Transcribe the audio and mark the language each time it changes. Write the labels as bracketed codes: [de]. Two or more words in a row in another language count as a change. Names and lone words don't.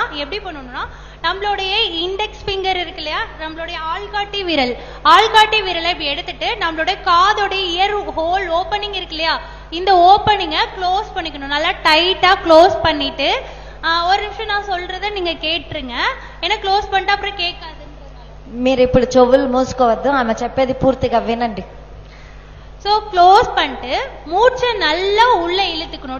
[ta] எப்படி பண்ணணும்னா, நம்மளுடைய [en] index finger [ta] இருக்கு இல்லையா, நம்மளுடைய ஆள்காட்டி விரலை இப்படி எடுத்துட்டு நம்மளுடைய காதோடைய [en] ear hole opening [ta] இருக்கு இல்லையா, இந்த ஓப்பனிங்கை க்ளோஸ் பண்ணிக்கணும். நல்லா டைட்டா க்ளோஸ் பண்ணிட்டு, ஒரு நிமிஷம் நான் சொல்றதை நீங்க கேட்டுருங்க, ஏன்னா க்ளோஸ் பண்ணிட்டு அப்புறம் கேட்காதுன்றதுனால. [te] మీరు ఇప్పుడు చెవులు మూసుకోవద్దు, ఆమె చెప్పేది పూర్తిగా వినండి. [ta] ஸோ க்ளோஸ் பண்ணிட்டு மூச்சை நல்லா உள்ள இழுத்துக்கணும்.